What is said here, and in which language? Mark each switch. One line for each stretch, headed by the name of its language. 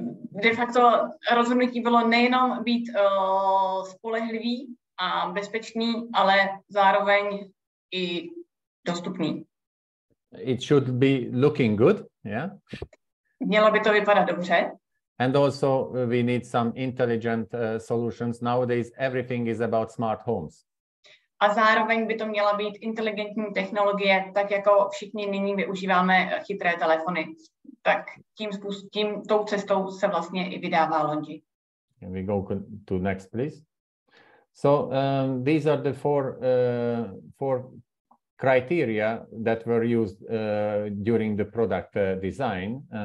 Czech: de facto rozhodnutí bylo nejenom být spolehlivý a bezpečný, ale zároveň i dostupný.
English: It should be looking good, yeah?
Czech: Mělo by to vypadat dobře.
English: And also we need some intelligent solutions. Nowadays everything is about smart homes.
Czech: A zároveň by to měla být inteligentní technologie, tak jako všichni nyní využíváme chytré telefony. Tak tou cestou se vlastně i vydává LONGi.
English: Can we go to next, please? So these are the four criteria that were used during the product design.